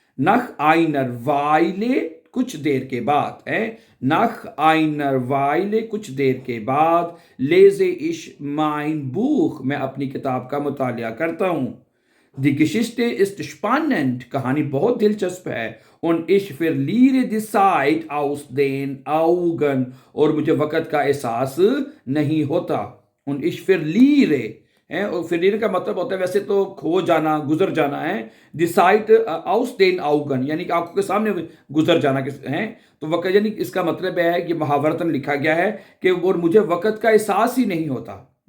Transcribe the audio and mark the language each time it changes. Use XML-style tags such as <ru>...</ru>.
<de>Nach einer Weile,</de> <hi>कुछ देर के बाद है.</hi> <de>Nach einer Weile,</de> <hi>कुछ देर के बाद.</hi> <de>Lese ich mein Buch,</de> <hi>मैं अपनी किताब का मुतालिया करता हूं.</hi> <de>Die Geschichte ist spannend,</de> <hi>कहानी बहुत दिलचस्प है.</hi> <de>Und ich verliere die Zeit aus den Augen,</de> <hi>और मुझे वक़्त का एहसास नहीं होता.</hi> <de>Und ich verliere</de> <hi>है, और फिर का मतलब होता है वैसे तो खो जाना, गुजर जाना है.</hi> <de>डिसाइड आउस देन आउगन,</de> <hi>यानी कि आंखों के सामने गुजर जाना है. तो वक़्त, यानी इसका मतलब है कि महावरतन लिखा गया है कि और मुझे वक़्त का एहसास ही नहीं होता.</hi>